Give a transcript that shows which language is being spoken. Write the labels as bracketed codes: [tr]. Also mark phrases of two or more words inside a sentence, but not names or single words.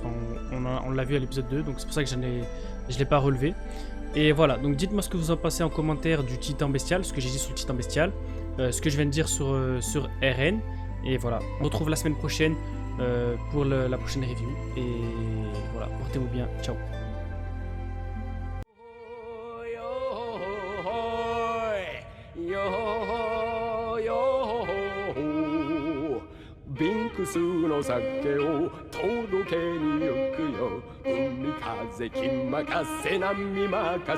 [fr] Enfin, on l'a vu à l'épisode 2, donc c'est pour ça que je l'ai pas relevé. Et voilà, donc dites-moi ce que vous en pensez en commentaire du Titan Bestial, ce que j'ai dit sur le Titan Bestial, ce que je viens de dire sur RN. Et voilà, on se retrouve la semaine prochaine pour la prochaine review. Et voilà, portez-vous bien, ciao. [ja] ビンクスの酒を届けに行くよ。海風気任せ波任せ